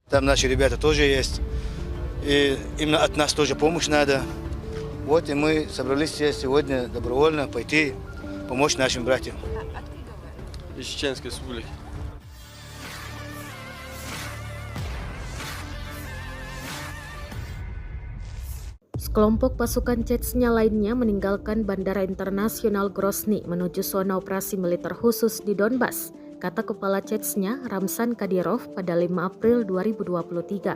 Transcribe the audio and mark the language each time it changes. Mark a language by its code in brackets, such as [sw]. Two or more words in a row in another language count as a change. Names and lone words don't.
[ru] Там наши ребята тоже есть. И именно от нас тоже помощь надо. Вот и мы собрались все сегодня добровольно пойти помочь нашим братьям. Из Чеченской Республики. [id] Sekelompok pasukan Chechnya lainnya meninggalkan Bandara Internasional Grozny menuju zona operasi militer khusus di Donbas, kata Kepala Chechnya Ramzan Kadyrov pada 5 April 2023.